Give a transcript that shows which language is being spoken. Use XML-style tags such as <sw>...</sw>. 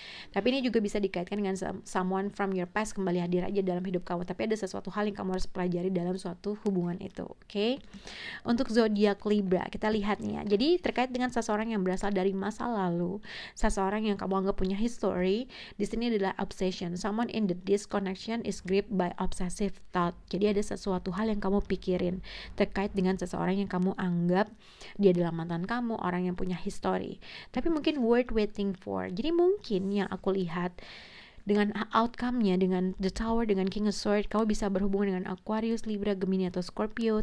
<id>Tapi ini juga bisa dikaitkan dengan</id> <en>someone from your past</en> <id>kembali hadir aja dalam hidup kamu, tapi ada sesuatu hal yang kamu harus pelajari dalam suatu hubungan itu. Oke? Untuk zodiak Libra, kita lihat lihat nih ya. Jadi terkait dengan seseorang yang berasal dari masa lalu, seseorang yang kamu anggap punya history, di sini adalah obsession.</id> <en>Someone in the disconnection is gripped by obsessive thought.</en> <id>Jadi ada sesuatu hal yang kamu pikirin terkait dengan seseorang yang kamu anggap dia adalah mantan kamu, orang yang punya history. Tapi mungkin</id> <en>worth waiting for.</en> <id>Jadi mungkin yang aku lihat dengan outcome-nya, dengan The Tower, dengan King of Swords, kamu bisa berhubungan dengan Aquarius, Libra, Gemini, atau Scorpio.</id>